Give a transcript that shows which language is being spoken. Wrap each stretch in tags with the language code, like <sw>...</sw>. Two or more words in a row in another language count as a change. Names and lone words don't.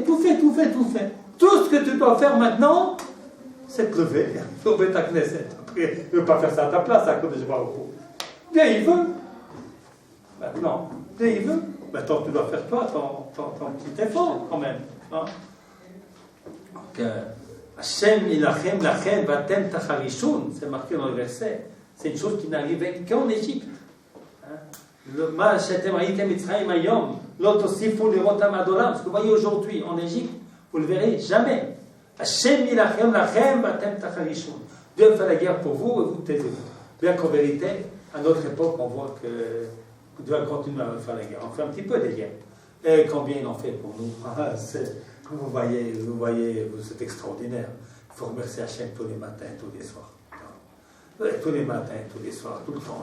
<fr>Tout ce que tu dois faire maintenant, c'est te lever. Sauver ta Knesset. Après, il ne veut pas faire ça à ta place,</fr> <he>הקדוש ברוך הוא.</he> <fr>Bien, il veut. Maintenant, Dieu, il veut. Maintenant, tu dois faire toi ton petit effort, quand même. Donc,</fr> <he>ה' ילחם לכם ואתם תחרישון,</he> <fr>c'est marqué dans le verset. C'est une chose qui n'arrivait qu'en Égypte. Ce que vous voyez aujourd'hui en Égypte, vous ne le verrez jamais.</fr> <he>ה' ילחם לכם ואתם תחרישון.</he> <fr>Dieu fait la guerre pour vous et vous taisez-vous. Bien qu'en vérité, à notre époque, on voit que Dieu continue à faire la guerre. On fait un petit peu des guerres. Et combien il en fait pour nous? Vous voyez, c'est extraordinaire. Il faut remercier Hachem tous les matins, tous les soirs. Tous les matins, tous les soirs, tout le temps.</fr>